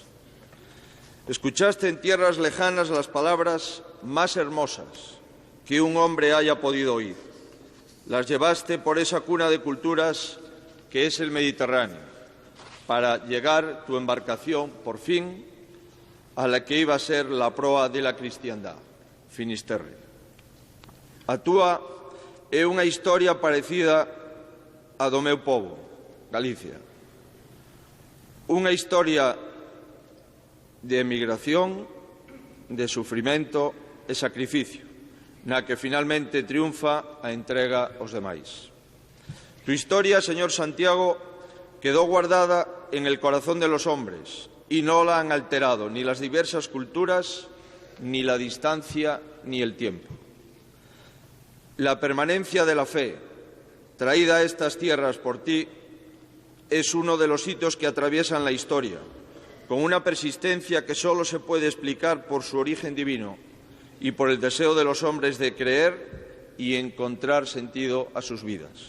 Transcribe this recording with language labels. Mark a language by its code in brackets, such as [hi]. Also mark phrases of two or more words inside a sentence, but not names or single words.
[es] Escuchaste en tierras lejanas las palabras más hermosas que un hombre haya podido oír. Las llevaste por esa cuna de culturas que es el Mediterráneo, para llegar tu embarcación, por fin, a la que iba a ser la proa de la cristiandad, Finisterre. [gl] A túa é unha historia parecida a do meu pobo, Galicia. Unha historia de emigración, de sufrimento e sacrificio, na que finalmente triunfa a entrega aos demais. [es] Tu historia, señor Santiago, quedó guardada en el corazón de los hombres y no la han alterado ni las diversas culturas, ni la distancia, ni el tiempo. La permanencia de la fe, traída a estas tierras por ti, es uno de los hitos que atraviesan la historia, con una persistencia que solo se puede explicar por su origen divino y por el deseo de los hombres de creer y encontrar sentido a sus vidas.